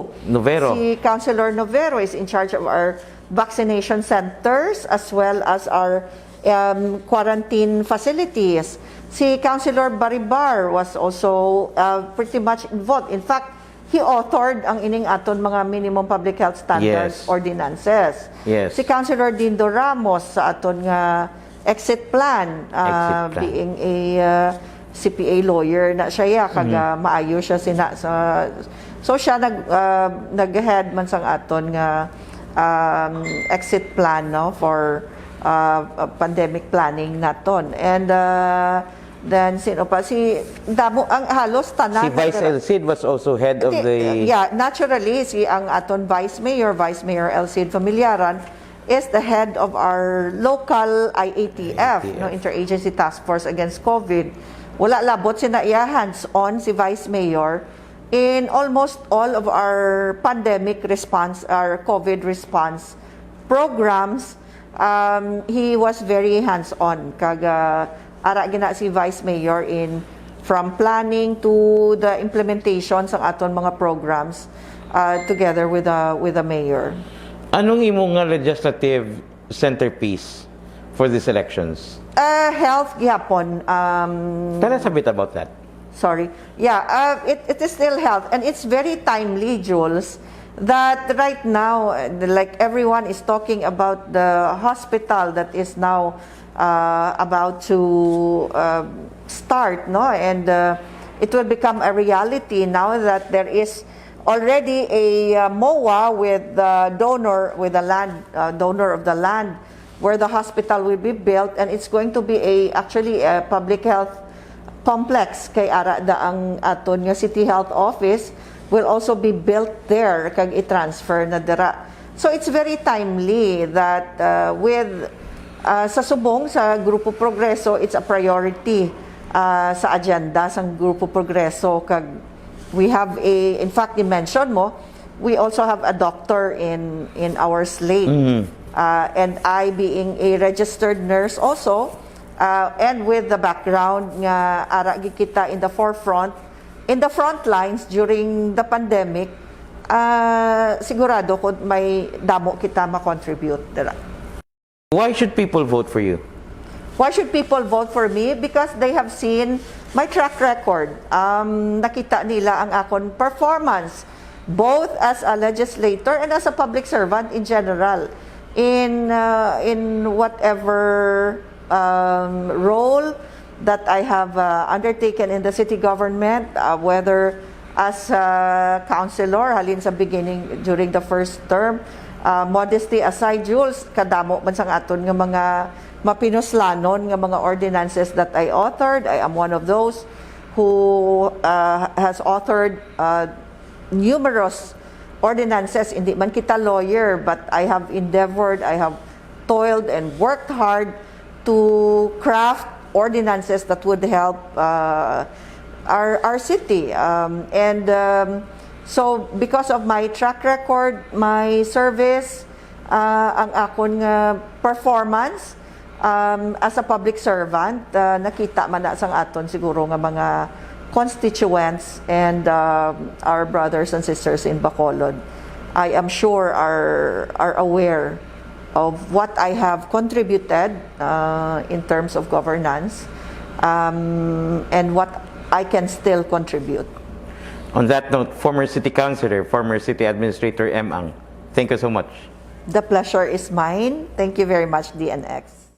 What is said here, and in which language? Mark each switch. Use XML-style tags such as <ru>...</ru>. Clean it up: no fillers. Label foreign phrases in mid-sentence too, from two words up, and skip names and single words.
<en>Novero. Si Councilor Novero is in charge of our vaccination centers as well as our quarantine facilities. Si Councilor Baribar was also pretty much involved. In fact, he authored</en> <hil>ang ining aton mga</hil> <en>minimum public health standards ordinances. Yes.</en> <hil>Si Councilor Dindo Ramos sa aton nga</hil> <en>exit plan, being a CPA lawyer</en> <hil>na siya kaga maayo siya so siya nag-head man sang aton nga</hil> <en>exit plan,</en> <hil>no,</hil> <en>for pandemic planning</en> <hil>naton.</hil> <en>And then</en> <hil>sino pa si damo ang halos tanan</hil> <en>si Vice Elcid was also head of the naturally</en> <hil>si ang aton</hil> <en>Vice Mayor Elcid Familiaran is the head of our local IATF, no, Interagency Task Force Against COVID.</en> <hil>Wala labot sina iya</hil> <en>hands-on si Vice Mayor in almost all of our pandemic response, our COVID response programs. He was very hands-on</en> <hil>kaga ara gina si</hil> <en>Vice Mayor in from planning to the implementation</en> <hil>sa aton mga</hil> <en>programs together with the mayor.</en> <hil>Anong imong nga</hil> <en>legislative centerpiece for these elections?</en> <hil>Health gyapon.</hil> <en>Tell us a bit about that. Sorry. Yeah, it is still health, and it's very timely, Jules, that right now, like everyone is talking about the hospital that is now about to start, no, and it will become a reality now that there is already a MOA with the donor, with the land donor of the land where the hospital will be built, and it's going to be actually a public health complex</en> <hil>kay ara da ang aton nga</hil> <en>City Health Office will also be built there</en> <hil>kag i-transfer na dira.</hil> <en>So it's very timely that with</en> <hil>sa subong sa</hil> <en>Grupo Progreso, it's a priority sa agenda sa Grupo Progreso kag we have in fact</en> <hil>i-mention mo,</hil> <en>we also have a doctor in our slate. And I being a registered nurse also, and with the background</en> <hil>nga ara kita</hil> <en>in the forefront, in the front lines during the pandemic,</en> <hil>sigurado ko may damo kita ma-contribute dira.</hil> <en>Why should people vote for you? Why should people vote for me? Because they have seen my track record.</en> <hil>Nakita nila ang akon performance</hil> <en>both as a legislator and as a public servant in general. In whatever role that I have undertaken in the city government, whether as a councilor,</en> <hil>halin sa</hil> <en>beginning during the first term, modesty aside,</en> <hil>Jules, kadamo man sang aton nga mga mapinuslanon nga mga ordinances</hil> <en>that I authored. I am one of those who has authored numerous ordinances.</en> <hil>Hindi man kita</hil> <en>lawyer, but I have endeavored, I have toiled and worked hard to craft ordinances that would help our city. So because of my track record, my service,</en> <hil>ang akon performance as</hil> <en>a public servant,</en> <hil>nakita man na sang aton siguro nga mga</hil> <en>constituents and our brothers and sisters in Bacolod, I am sure are aware of what I have contributed in terms of governance and what I can still contribute. On that note, former city councilor, former city administrator M. Ang, thank you so much. The pleasure is mine. Thank you very much, DNX.</en>